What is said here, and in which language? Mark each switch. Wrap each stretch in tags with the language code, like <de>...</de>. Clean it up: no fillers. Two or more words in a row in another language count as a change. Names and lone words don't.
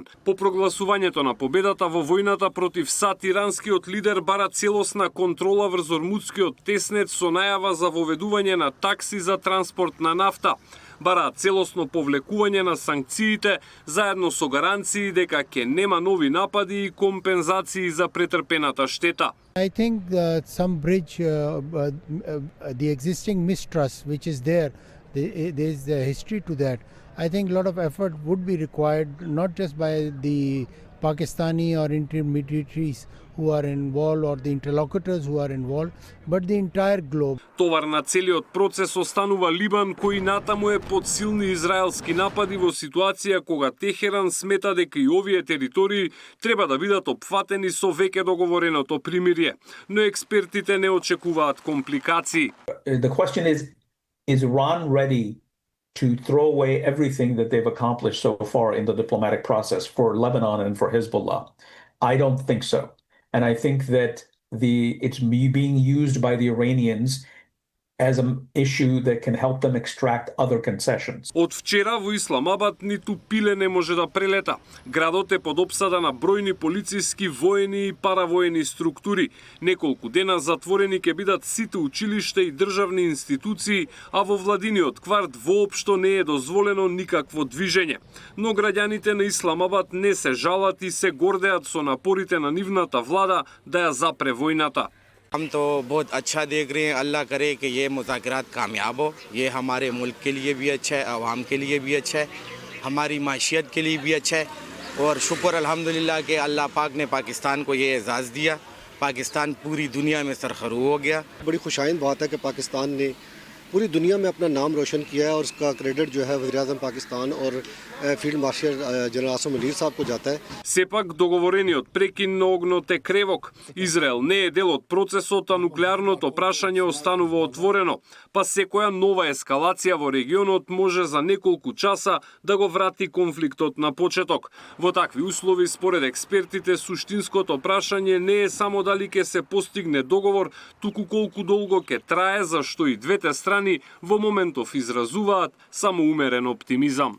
<mk>По прогласувањето на победата во војната против САД, иранскиот лидер бара целосна контрола врз ормудскиот теснец со најава за воведување на такси за транспорт на нафта. Бараат целосно повлекување на санкциите, заедно со гаранции дека ќе нема нови напади и компензации за претрпената штета.</mk> <en>I think some bridge, the existing mistrust which is there is a history to that. I think a lot of effort would be required, not just by the Pakistani or intermediaries who are involved or the interlocutors who are involved, but the entire globe.</en> <mk>Товар на целиот процес останува Либан, кој натаму е под силни израелски напади во ситуација кога Техеран смета дека и овие територии треба да бидат опфатени со веќе договореното примирие, но експертите не очекуваат компликации.</mk> <en>The question is Iran ready to throw away everything that they've accomplished so far in the diplomatic process for Lebanon and for Hezbollah? I don't think so. And I think that it's being used by the Iranians as an issue that can help them extract other concessions.</en> <mk>Од вчера во Исламабад ниту пиле не може да прелета. Градот е под опсада на бројни полициски, воени и паравоени структури. Неколку дена затворени ќе бидат сите училишта и државни институции, а во владиниот кварт воопшто не е дозволено никакво движење. Но граѓаните на Исламабад не се жалат и се гордеат со напорите на нивната влада да ја запре војната.</mk> <ur>ہم تو بہت اچھا دیکھ رہے ہیں۔ اللہ کرے کہ یہ مذاکرات کامیاب ہو. یہ ہمارے ملک کے لیے بھی اچھا ہے، عوام کے لیے بھی اچھا ہے، ہماری معیشت کے لیے بھی اچھا ہے. اور شکر الحمدللہ کہ اللہ پاک نے پاکستان کو یہ اعزاز دیا پاکستان پوری دنیا میں سرخرو ہو گیا. بڑی خوش آئند بات ہے کہ پاکستان نے پوری دنیا میں اپنا نام روشن کیا ہے اور اس کا کریڈٹ جو ہے وزیرِ اعظم پاکستان اور فیلڈ مارشل جنرل عاصم منیر صاحب کو جاتا ہے.</ur> <mk>Сепак договорениот прекин на огнот е кревок. Израел не е дел од процесот, а нуклеарното прашање останува отворено, па секоја нова ескалација во регионот може за неколку часа да го врати конфликтот на почеток. Во такви услови, според експертите, суштинското прашање не е само дали ќе се постигне договор, туку колку долго ќе трае, зашто и двете страни во моментов изразуваат само умерен оптимизам.</mk>